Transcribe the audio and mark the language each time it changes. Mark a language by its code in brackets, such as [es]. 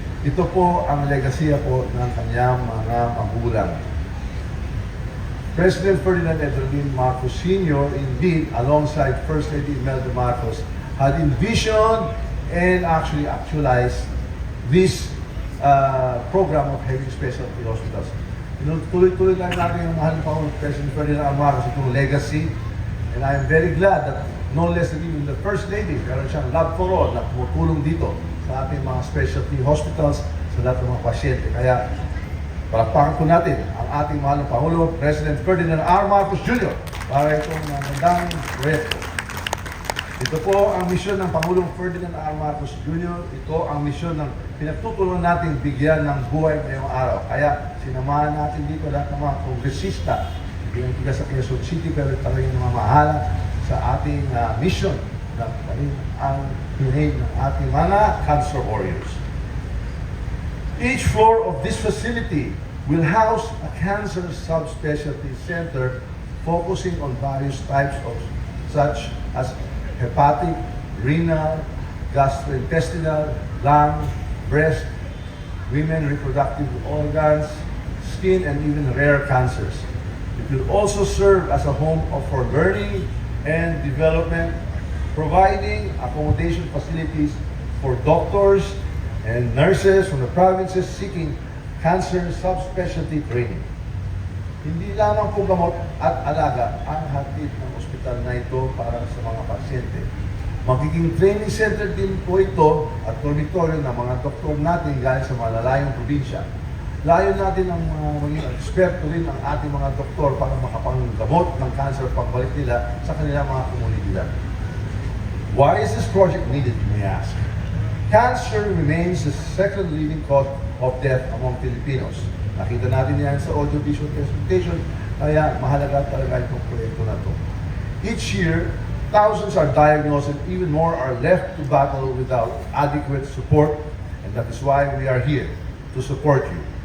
[tl] Ito po ang legasiya po ng kanyang mga magulang. [en] President Ferdinand Edwin Marcos Sr. indeed, alongside First Lady Imelda Marcos, had envisioned and actually actualized this program of having specialty hospitals. [tl] Tuloy-tuloy lang natin yung mahal ng Pangulong President Ferdinand R. Marcos itong legacy, [en] and I am very glad that no less than even the First Lady, [tl] meron siyang love for all na tumutulong dito sa ating mga specialty hospitals sa lahat ng mga pasyente. Kaya, palakpakan po natin ang ating mahal ng Pangulo, President Ferdinand R. Marcos Jr. para itong magandang proyekto. Ito po ang misyon ng Pangulong Ferdinand R. Marcos Jr. Ito ang misyon ng pinagtutulungan natin bigyan ng buhay ngayong araw. Kaya sinamahan natin dito lahat ng mga kongresista, hindi lang tiga sa Quezon City, pero talagang namamahala sa ating mission na ang pinay ng ating mga cancer warriors. [en] Each floor of this facility will house a cancer subspecialty center focusing on various types of such as hepatic, renal, gastrointestinal, lung, breast, women reproductive organs, skin, and even rare cancers. It will also serve as a home for learning and development, providing accommodation facilities for doctors and nurses from the provinces seeking cancer subspecialty training. [tl] Hindi lamang po gamot at alaga ang hatid ng ospital na ito para sa mga pasyente. Magiging training center din po ito at dormitoryo ng mga doktor natin galing sa malalayong probinsya. Layo natin ang maging eksperto rin ang ating mga doktor para makapanggamot ng cancer pagbalik nila sa kanilang mga komunidad. [en] Why is this project needed, you may ask? Cancer remains the second leading cause of death among Filipinos. [tl] Nakita natin yan sa audio-visual presentation, kaya mahalaga talaga itong proyekto na ito. [en] Each year, thousands are diagnosed and even more are left to battle without adequate support, and that is why we are here to support you.